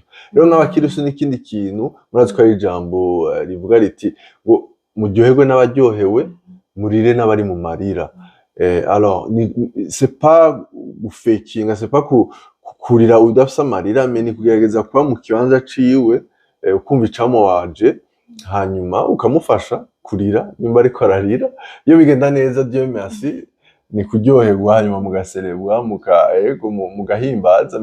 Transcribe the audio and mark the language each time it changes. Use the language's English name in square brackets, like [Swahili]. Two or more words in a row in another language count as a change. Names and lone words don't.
[Rundi] Rero nk'abakirisu n'ikindi kintu murazi ko ari ijambo rivuga riti ngo muryoherwe n'abaryohewe, murire n'abari mu marira. [French] Alors c'est pas [Rundi] gufekinga, [French] c'est pas [Rundi] kurira udafise amarira, mais ni kugerageza kuba mu kibanza ciwe, ukumva icamo waje, hanyuma ukamufasha kurira nimba ariko ararira. Iyo bigenda neza, [French] Dieu merci, [Rundi] ni kuryoherwa hanyuma mugaserebwa mugahimbaza.